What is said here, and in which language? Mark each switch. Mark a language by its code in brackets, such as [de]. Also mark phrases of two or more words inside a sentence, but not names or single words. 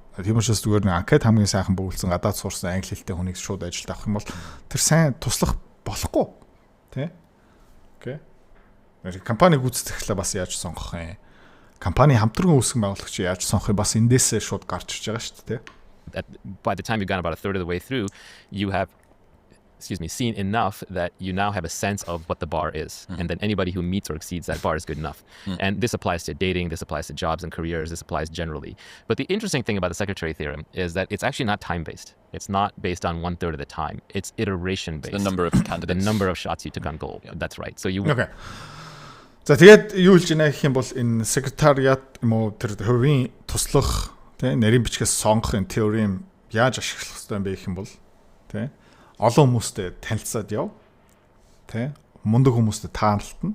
[mn] Тийм учраас зүгээр нэг анкет хамгийн сайхан бөгөлсөн гадаад сурсан англи хэлтэй хүнийг шууд ажилд авах юм бол тэр сайн туслах болохгүй. Тэ? Окей. Компани гүйцэтгэхлээ бас яаж сонгох юм? Компани хамтран үүсгэн байгуулагч яаж сонгох бас эндээсээ шууд гарч ирж байгаа шүү дээ. [en] by the time you've gone about a third of the way through, you have seen enough that you now have a sense of what the bar is. And then anybody who meets or exceeds that bar is good enough. And this applies to dating, this applies to jobs and careers, this applies generally. But the interesting thing about the secretary theorem is that it's actually not time-based. It's not based on 1/3 of the time. It's iteration-based. The number of candidates. The number of shots you took on goal. That's right. So you... Okay. [mn] За тэгээд юу хэлж байна гэх юм бол энэ секретариат юм уу тэр хувийн туслах тий нарийн бичгээс сонгох энэ теорем яаж ашиглах хэрэгтэй юм бэ гэх юм бол тий олон хүмүүстэй танилцаад яв тий мундаг хүмүүстэй таарлтна.